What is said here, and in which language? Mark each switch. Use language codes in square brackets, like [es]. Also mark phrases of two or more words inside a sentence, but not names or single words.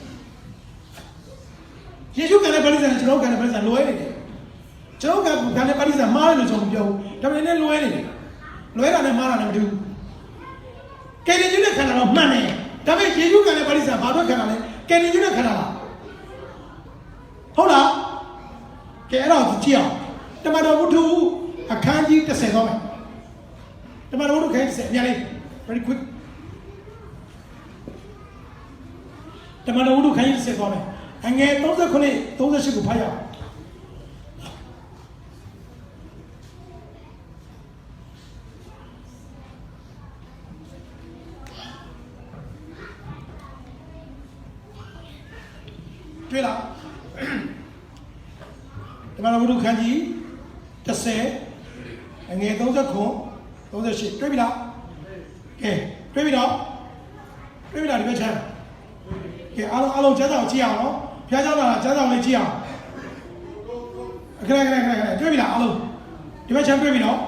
[my] တယ်ယေရှုခံတဲ့ဗတ္တိဇံနဲ့ကျွန်တော်ခံတဲ့ဗတ္တိဇံလွဲနေတယ်ကျွန်တော်ခံတဲ့ဗတ္တိဇံမှားတယ်လို့ကျွန်တော်ပြောဘူးဒါပေမဲ့လည်းလွဲနေတယ်လွဲတာနဲ့မှားတာနဲ့မတူဘူးကယ်တင်ခြင်းနဲ့ခံတာတော့မှန်တယ်ဒါပေမဲ့ယေရှုခံတဲ့ဗတ္တိဇံဘာလို့ခံတာလဲကယ်တင်ခြင်းနဲ့ခံတာလားဟုတ်လားကဲအဲ့တော့ကြည့်အောင်တမန်တော်ဝတ္ထုအခန်းကြီး30တော့မယ်တမန်တော်ဝတ္ထုအခန်း30အများလေး [en] very quick [my] တမန်တော်ဝတ္ထုအခန်းကြီး30တော့မယ်အငယ်39 38ကိုဖတ်ရအောင်တွေ့လားတမန်တော်ဝတ္ထုအခန်းကြီး 30အငယ်39 38တွေ့ပြီလားကဲတွေ့ပြီနော်က [zh] 对不啦？你别抢，给阿龙家长接哦，家长啦，家长来接啊。来，对不啦？阿龙，你别抢对不啦？